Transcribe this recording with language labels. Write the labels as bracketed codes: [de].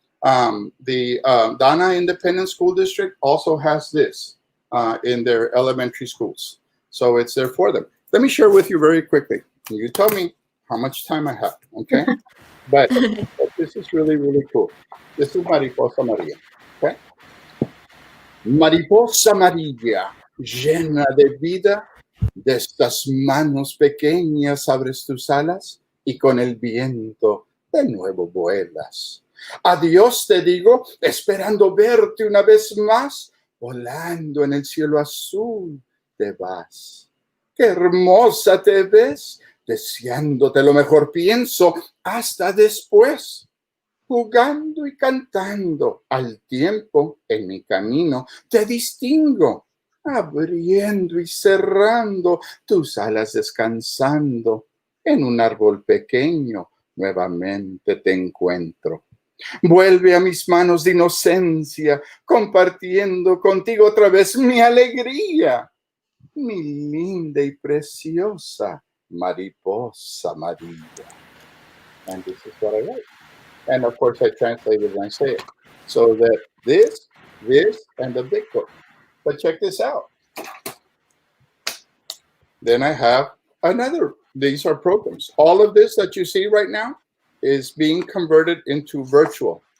[en] The Dana Independent School District also has this in their elementary schools. So it's there for them. Let me share with you very quickly. You tell me how much time I have, okay? But this is really, really cool. This is Mariposa Maria, okay? [es] Mariposa Maria, llena de vida, de estas manos pequeñas abres tus alas y con el viento de nuevo vuelas. Adiós te digo, esperando verte una vez más, volando en el cielo azul te vas. Qué hermosa te ves, deseándote lo mejor pienso, hasta después. Jugando y cantando al tiempo en mi camino, te distingo, abriendo y cerrando tus alas descansando. En un árbol pequeño nuevamente te encuentro. Vuelve a mis manos de inocencia, compartiendo contigo otra vez mi alegría. Mi linda y preciosa mariposa María. [en] And this is what I write. And of course, I translate it and I say it. So that this, and the big book. But check this out. Then I have another. These are programs. All of this that you see right now is being converted into virtual.